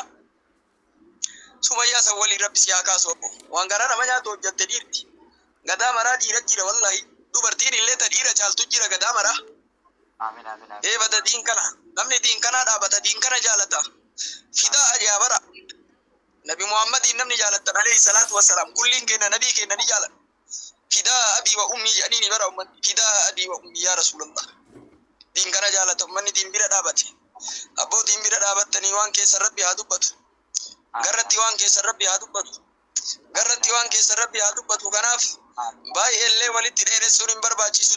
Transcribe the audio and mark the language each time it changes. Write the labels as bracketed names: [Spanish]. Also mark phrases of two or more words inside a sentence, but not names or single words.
[Oromo] Sumayyaa san walii rabbi si haa kaasu obbo. Waan garaa nama nyaatu hojjatte dhiirti. Gadaa maraa dhiira jira wallahi. Dubartiin illee ta dhiira caaltu jira gadaa maraa. Bata diin kana. Namni diin kanaa dhaabata, diin kana jaalata. Fidaa ajaabara. Nabi Muhammadin namni jaalatan [Arabic] عليه الصلاة والسلام. [Oromo] Kulliin kenna nabii kenna ni jaalata. [Arabic] فدا أبي وأمي [Oromo] jedhanii bara ummanni. [Arabic] فدا أبي وأمي يا رسول الله. [Oromo] Diin kana jaalata ummanni diin bira dhaabate. Abboo diin bira dhaabattanii waan keessa rabbi haa dubbatu. Garratti waan keessa rabbi haa dubbatu. Kanaaf baay'eellee walitti dheeressuun hin barbaachisu.